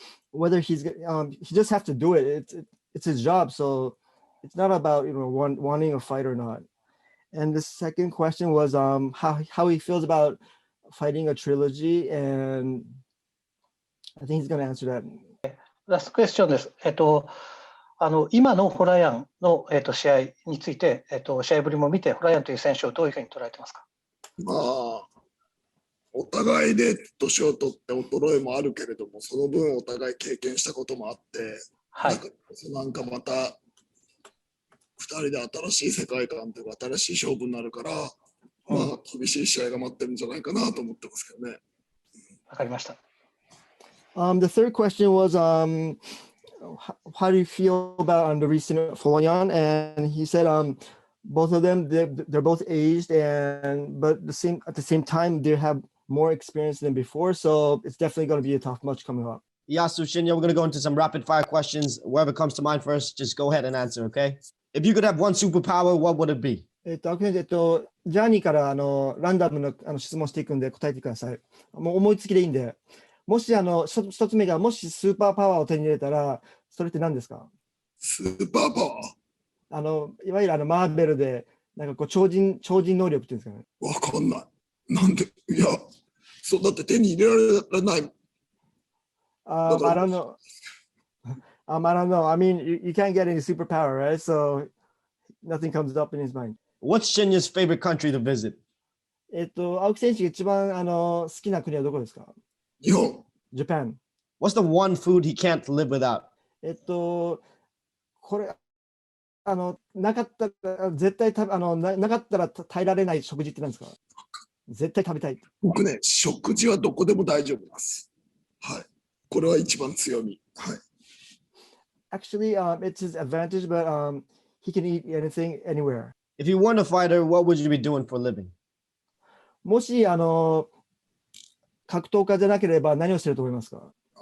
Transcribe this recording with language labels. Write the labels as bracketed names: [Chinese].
[English] whether he just have to do it. It's his job, so it's not about wanting a fight or not. And the second question was how he feels about fighting a trilogy, and I think he's going to answer that. [Japanese] ラストクエスチョンです。今のホラヤンの、試合について、試合ぶりも見て、ホラヤンという選手をどういうふうに捉えてますか？まあ、お互いで年を取って衰えもあるけれども、その分お互い経験したこともあって、はい、なんかまた2人で新しい世界観というか新しい勝負になるから、まあ厳しい試合が待ってるんじゃないかなと思ってますけどね。わかりました。 [English] The third question was how do you feel about the recent Folayang? And he said both of them they're both aged but at the same time they have more experience than before, so it's definitely going to be a tough match coming up. Yasu, Shinya, we're going to go into some rapid fire questions. Whoever comes to mind first, just go ahead and answer, okay? If you could have one superpower, what would it be? [Japanese] ジャーニーからランダムの質問していくんで答えてください。もう思いつきでいいんで。もし一つ目がもしスーパーパワーを手に入れたらそれって何ですか？スーパーパワー？いわゆるマーベルでなんかこう超人能力っていうんですかね。わかんない。なんで？いや、そうだって手に入れられない。 [English] I don't know. I don't know. I mean, you can't get any superpower, right? So nothing comes up in his mind. What's Shinya's favorite country to visit? [Japanese] 青木選手が一番好きな国はどこですか？日本。 [English] Japan. What's the one food he can't live without? [Japanese] これなかったら絶対なかったら耐えられない食事って何ですか？絶対食べたい。僕ね、食事はどこでも大丈夫です。はい。これは一番強み。はい。 [English] Actually, it's his advantage, but he can eat anything anywhere. If you weren't a fighter, what would you be doing for a living? [Japanese] もし格闘家じゃなければ何をしてると思いますか？